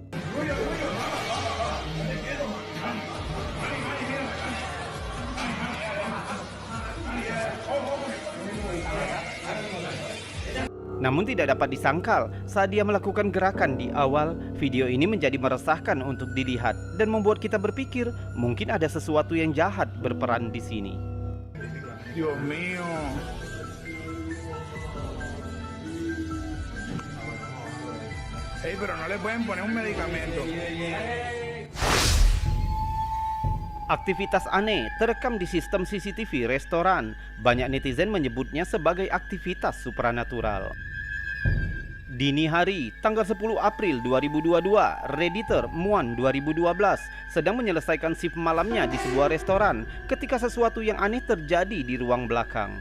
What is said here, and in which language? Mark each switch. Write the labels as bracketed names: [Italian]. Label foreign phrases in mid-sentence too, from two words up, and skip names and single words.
[Indonesian] Namun tidak dapat disangkal, saat dia melakukan gerakan di awal, video ini menjadi meresahkan untuk dilihat dan membuat kita berpikir mungkin ada sesuatu yang jahat berperan di sini. [Spanish] Dios mío. Hey, pero no le pueden poner un medicamento. [Indonesian] Aktivitas aneh terekam di sistem CCTV restoran. Banyak netizen menyebutnya sebagai aktivitas supranatural. Dini hari, tanggal 10 April 2022, Redditor Muan 2012 sedang menyelesaikan shift malamnya di sebuah restoran ketika sesuatu yang aneh terjadi di ruang belakang.